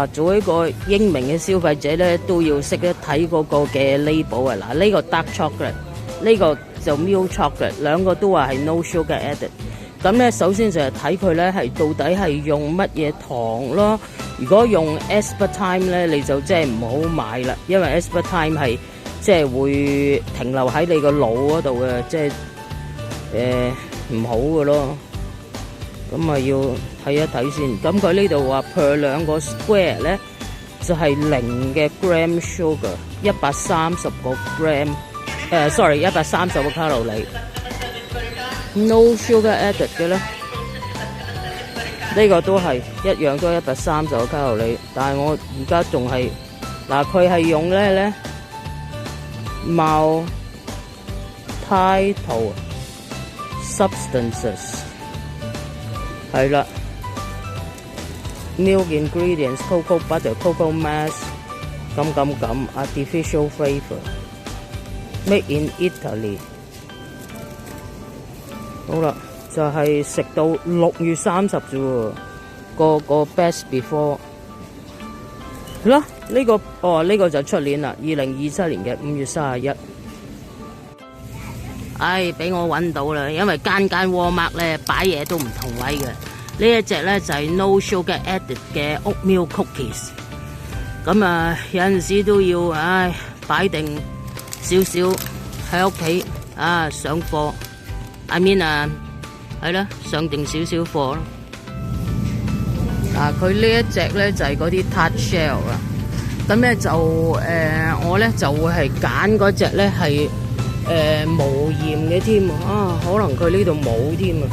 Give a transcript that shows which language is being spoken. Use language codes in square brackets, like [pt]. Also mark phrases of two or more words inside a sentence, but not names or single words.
[yue] 做一個英明嘅消費者咧，都要識得睇嗰個嘅 label 啊！嗱，呢個 [en] dark chocolate。 [yue] 呢個就 [en] milk chocolate， [yue] 兩個都話係 [en] no sugar added。 [yue] 咁咧，首先就係睇佢咧係到底係用乜嘢糖咯。如果用 aspartame 咧，你就即係唔好買啦，因為 aspartame 係即係會停留喺你個腦嗰度嘅，即係唔好嘅咯。咁啊要睇一睇先。咁佢呢度話 per 兩個 square 咧就係0嘅 [en] gram sugar， [yue] 130 個 gram。130個卡路里 ， [en] no sugar added [yue] 嘅咧，呢個都係一樣都130個卡路里，但係我而家仲係嗱，佢係用咧 maltitol [en] substances 係啦 ，milk ingredients、cocoa butter、cocoa mass 咁 artificial flavour。Made in Italy。 [yue] 好啦，就係食到6月30啫喎，個 [en] best before。 [yue] 好啦，呢個就出年啦，2027年嘅5月31。唉，俾我揾到啦，因為間 Walmart 咧擺嘢都唔同位嘅。呢一隻咧就係 [en] no sugar added [yue] 嘅 [en] oatmeal cookies。 [yue] 咁啊，有陣時都要擺定少少喺屋企上貨 ， [en] I mean [yue] 係啦，上定少少貨咯。佢呢一隻咧就係嗰啲 [en] tart shell [yue] 啦， 咁咧就我咧就會係揀嗰隻咧係無鹽嘅添啊，可能佢呢度冇添啊。